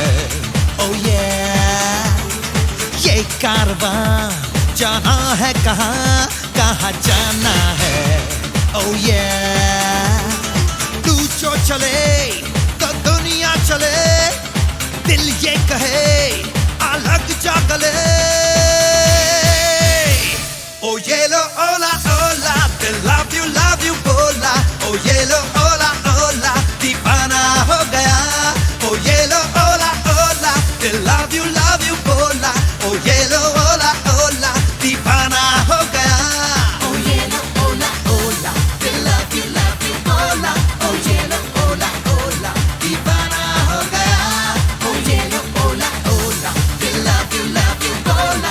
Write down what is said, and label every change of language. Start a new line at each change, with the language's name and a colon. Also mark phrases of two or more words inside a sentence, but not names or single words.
Hindi: ओ ये कारवां जाना है कहाँ कहाँ जाना है। ओ ये तू जो चले तो दुनिया चले, दिल ये कहे अलग जा गले। ओ ये लो ओला ओला, दिल
English: love you
Hindi: बोला। ओ ये लो ओला ओला, दीवाना हो गया। ओ ये लो ओला ओला, दिल
English: love you
Hindi: बोला। ओ ये लो ओला ओला, दीवाना हो गया। ओ ये लो ओला ओला, दिल
English: love you
Hindi: बोला। ओ ये लो ओला ओला, दीवाना हो गया। ओ ये लो ओला ओला, दिल
English: love you
Hindi: बोला।